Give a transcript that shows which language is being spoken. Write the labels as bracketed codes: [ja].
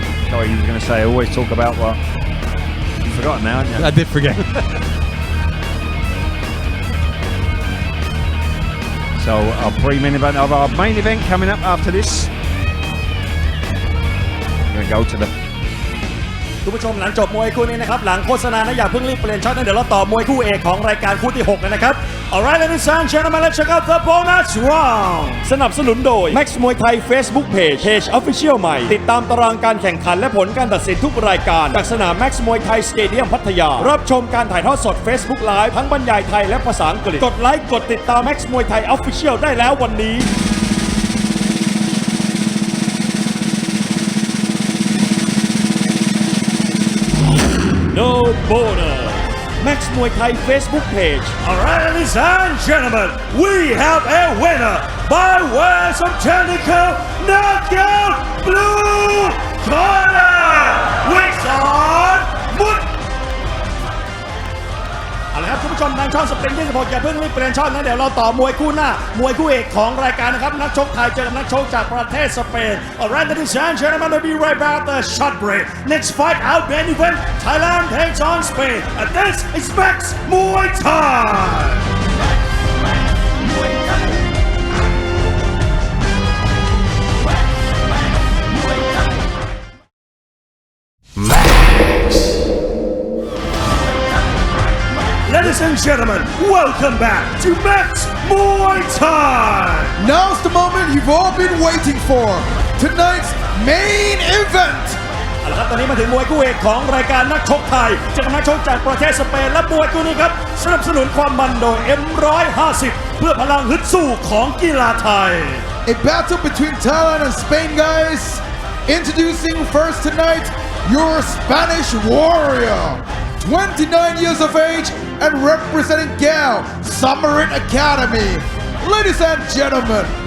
[en] Sorry, you were going to say, I always talk about what? You've forgotten now, haven't you? I did forget. So our pre-main event of our main event coming up after this. We're going to go to the [th] คุณผู้ชมหลังจบมวยคู่นี้นะครับหลังโฆษณานะอย่าเพิ่งรีบเปลี่ยนช่องนะเดี๋ยวเราต่อมวยคู่เอกของรายการคู่ที่6เลยนะครับ [en] Alright ladies and gentlemen let's check out the bonus round [th] สนับสนุนโดย Max มวยไทย Facebook Page Official ใหม่ติดตามตารางการแข่งขันและผลการตัดสินทุกรายการจากสนาม Max มวยไทยสเตเดียมพัทยารับชมการถ่ายทอดสด Facebook Live ทั้งบรรยายไทยและภาษาอังกฤษกดไลค์กดติดตาม Max มวยไทย Official ได้แล้ววันนี้ [en] No bonus. Max Muay Thai Facebook page. Alright, ladies and gentlemen, we have a winner by way of technical knockout blue corner. Wisan Mat. [th] เอาละครับคุณผู้ชมทางช่องสปริง26อย่าเพิ่งรีบเปลี่ยนช่องนะเดี๋ยวเราต่อมวยคู่หน้ามวยคู่เอกของรายการนะครับนักชกไทยเจอกับนักชกจากประเทศสเปน [en] Alright ladies and gentlemen we'll be right back after a short break. Next fight out main event Thailand takes on Spain and this is Max Muay Thai. Ladies and gentlemen, welcome back to Max Muay Thai. Now's the moment you've all been waiting for. Tonight's main event. [th] เอาละครับตอนนี้มาถึงมวยคู่เอกของรายการนักชกไทยเจอกับนักชกจากประเทศสเปนและมวยคู่นี้ครับสนับสนุนความมันโดย M150 เพื่อพลังฮึดสู้ของกีฬาไทย [en] A battle between Thailand and Spain, guys. Introducing first tonight, your Spanish warrior. 29 years of age and representing Gal Summerin Academy. Ladies and gentlemen,